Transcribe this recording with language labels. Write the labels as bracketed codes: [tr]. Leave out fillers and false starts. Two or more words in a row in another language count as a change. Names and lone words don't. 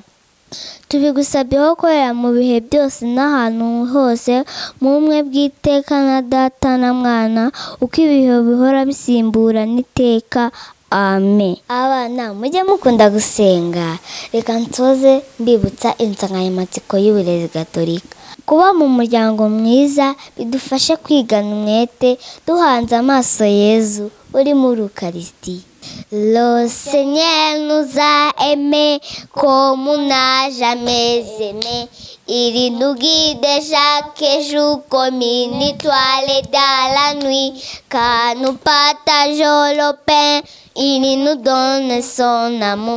[rw] Tubigusabyeho korera mu bihe byose n'ahantu hose, mu bumwe bw'iteka na Data na Mwana, uko ibihe bihora bisimburana iteka. Amen. Abana mujye mukunda gusenga. Reka nsoze mbibutsa insanganyamatsiko y'uburezi gatolika. Kuba mu muryango mwiza bidufashe kwigana umwete, duhanze amaso Yezu uri muri Eucharistie. [fr] Le Seigneur nous a aimés comme on n'a jamais aimé. Il nous guide chaque jour comme une étoile dans la nuit. Quand nous partageons le pain, il nous donne son amour.